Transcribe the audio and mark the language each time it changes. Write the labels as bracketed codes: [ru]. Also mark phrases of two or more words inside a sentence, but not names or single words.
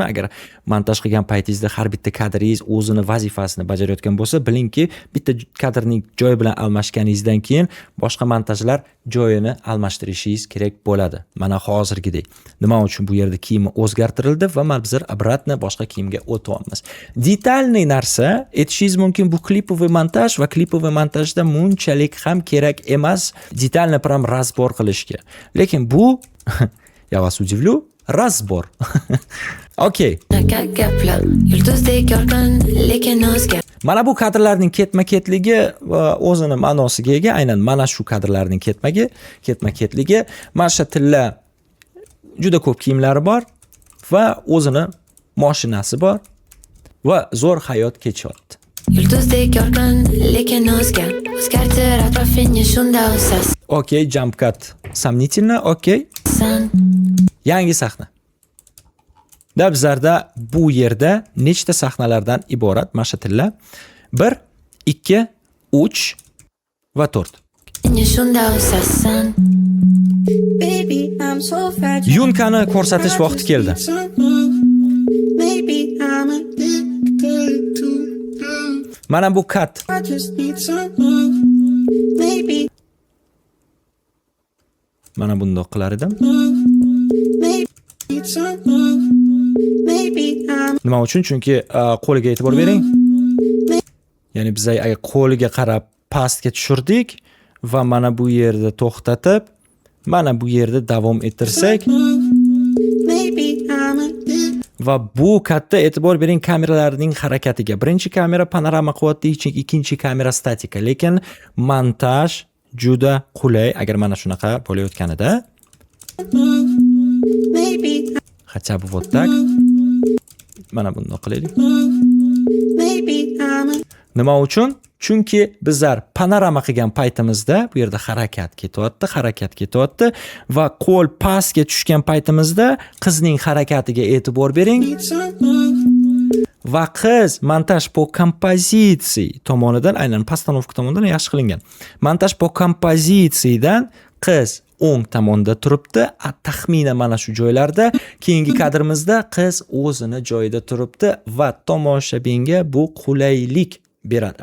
[uz] Agar montaj qilgan paytingizda har bitta kadringiz o'zini vazifasini bajarayotgan bo'lsa, bilingki, bitta kadrning joyi bilan almashganingizdan keyin boshqa montajlar joyini almashtirishingiz kerak bo'ladi. Mana hozirgidek. Nima uchun bu yerda kiyimi o'zgartirildi va mana bizlar обратно boshqa kiyimga o'tyapmiz. Detalniy narsa, aytishingiz mumkin, bu klipovый montaj va klipovый montajda munchalik ham kerak emas detalni [ru] prям разбор [uz] qilishga. Lekin bu [ru] я вас удивлю, разбор. [uz] Okey. Mana bu kadrlarning ketma-ketligi va o'zini ma'nosiga ega. Aynan mana shu kadrlarning ketma-ketligi. Masha tilla juda ko'p kiyimlari bor va o'zini mashinasi bor va zo'r hayot kechyapti. Yulduzdek yorqin, lekin o'zgartir atrofingni shunda o'sasan. Okey, [en] jump cut. [ru] Сомнительно, [uz] okey. Yangi sahna. Bizlarda bu yerda nechta sahnalardan iborat Masha tilla? 1, 2, 3 va 4. Inga shunda o'sasan. [en] Baby, I'm so fragile. [uz] Yunkani ko'rsatish vaqti keldi. [en] Maybe I'm addicted to you. [uz] Mana bu kat. [en] I just need some. Maybe, [uz] Mana bundoq qilar edim. [en] maybe need some. Maybe I'm [uz] Nima uchun? Chunki qo'liga e'tibor bering. Ya'ni biz agar qo'liga qarab pastga tushirdik va mana bu yerda to'xtatib, mana bu yerda davom ettirsak [en] maybe I'm addicted. [uz] va bu katta e'tibor bering kameralarning harakatiga. Birinchi kamera panorama qilyapti, ikkinchi kamera statika. Lekin montaj juda qulay agar mana shunaqa bo'layotganida. [en] Maybe, [ru] Хотя бы вот так. [uz] Mana bundoq qilaylik. [en] maybe I'm [uz] Nima uchun? Chunki bizlar panorama qilgan paytimizda bu yerda harakat ketyapti va qo'l pastga tushgan paytimizda qizning harakatiga e'tibor bering [en] need some. [uz] va qiz montaj po kompozitsiya tomonidan, aynan postanovka tomonidan yaxshi qilingan. Montaj po kompozitsiyadan qiz o'ng tomonda turibdi, taxminan mana shu joylarda. Keyingi kadrimizda qiz o'zini joyida turibdi va tomoshabinga bu qulaylik beradi.